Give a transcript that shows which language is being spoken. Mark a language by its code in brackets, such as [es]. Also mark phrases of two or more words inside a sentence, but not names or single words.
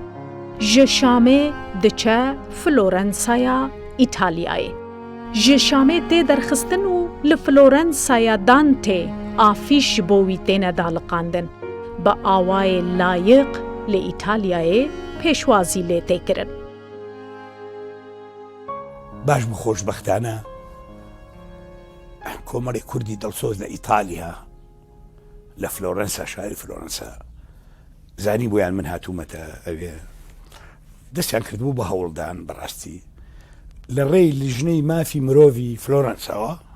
[ku] Ji Şamê diçe Florensaya İtalyayê. Ji Şamê tê derxistin û li Florensaya Dante afîş ji bo wî têne daliqandin. Bi awayê layiq li İtalyayê pêşwazî lê tê kirin. [ckb] باش بوو خۆشبەختانە کۆمەڵی کوردی دڵسۆز لە ئیتالیا لە فلۆرەنسا شاری فلۆرەنسا زانی بۆیان من هاتوومەتە ئەوێ دەستیان کردبوو بە هەوڵدان بەڕاستی لە ڕێی لیژنەی مافی مرۆڤی فلۆرەنساوە